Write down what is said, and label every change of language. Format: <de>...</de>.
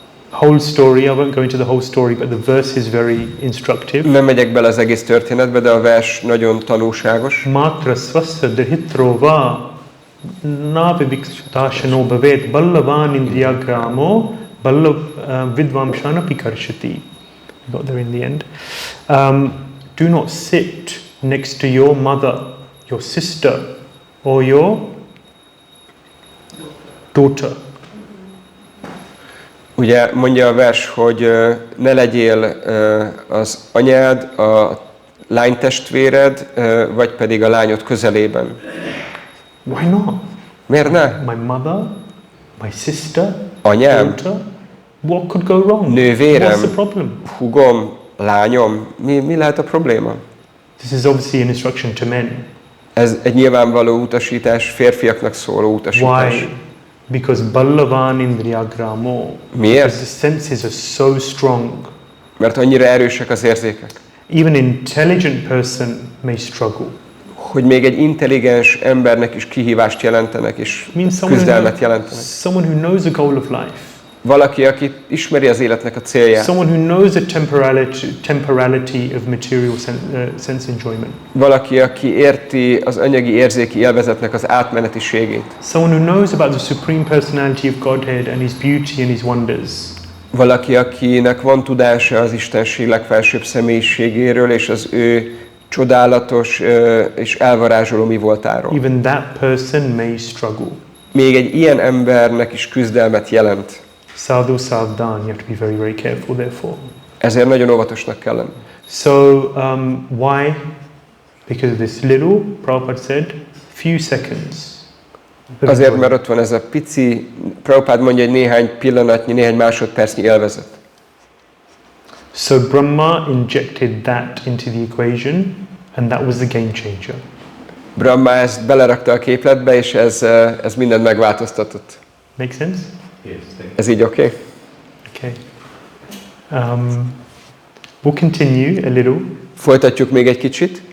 <en>Whole story, I won't go into the whole story, but the verse is very instructive.</en> <hu>Nem megyek bele az egész történetbe, de a vers nagyon tanulságos.</hu> <sa>Matra swasya drihitrova navivikshtasano bhavet ballavan indriyagramo ballav vidvamshanapi karshati.</sa> <en>I got there in the end. Do not sit next to your mother, your sister, or your daughter.</en> <hu>Ugye mondja a vers, hogy ne legyél az anyád, a lánytestvéred, vagy pedig a lányod közelében.</hu> <en>Why not?</en> <hu>Miért ne?</hu> <en>My mother, my sister,</en> <hu>anyám,</hu> <en>daughter. What could go wrong?</en> <hu>nővérem,</hu> <en>What's the problem?</en> <hu>húgom, lányom. Mi lehet a probléma?</hu> <en>This is obviously an instruction to men.</en> <hu>Ez egy nyilvánvaló utasítás, férfiaknak szóló utasítás.</hu> <en>Why? Because</en> <sa>ballavan indriyagramo.</sa> <hu>Miért?</hu> <en>Because the senses are so strong.</en> <hu>Mert annyira erősek az érzékek.</hu> <en>Even an intelligent person may struggle.</en> <hu>hogy még egy intelligens embernek is kihívást jelentenek, és küzdelmet jelentenek.</hu> <en>Someone who knows the goal of life.</en> <hu>Valaki, aki ismeri az életnek a célját.</hu> <en>Someone who knows the temporality of material sense enjoyment.</en> <hu>Valaki, aki érti az anyagi érzéki élvezetnek az átmenetiségét.</hu> <en>Someone who knows about the supreme personality of Godhead and His beauty and His wonders.</en> <hu>Valaki, akinek van tudása az Istenség legfelsőbb személyiségéről és az ő csodálatos és elvarázsoló mi voltáról.</hu> <en>Even that person may struggle.</en> <hu>Még egy ilyen embernek is küzdelmet jelent.</hu> <sa>Sadhu savdhan,</sa> <en>you have to be very, very careful therefore.</en> <hu>Ezért nagyon óvatosnak kell lenni.</hu> <en>So, why? Because of this little, Prabhupada said, few seconds.</en> <hu>Azért, mert ott van ez a pici, Prabhupada mondja, egy néhány pillanatnyi, néhány másodpercnyi élvezet.</hu> <en>So Brahma injected that into the equation, and that was the game changer.</en> <hu>Brahma ezt belerakta a képletbe, és ez mindent megváltoztatott.</hu> <en>Make sense? Yes,</en> <hu>Ez így oké?</hu> <en>Okay. We'll continue a little.</en> <hu>Folytatjuk még egy kicsit.</hu>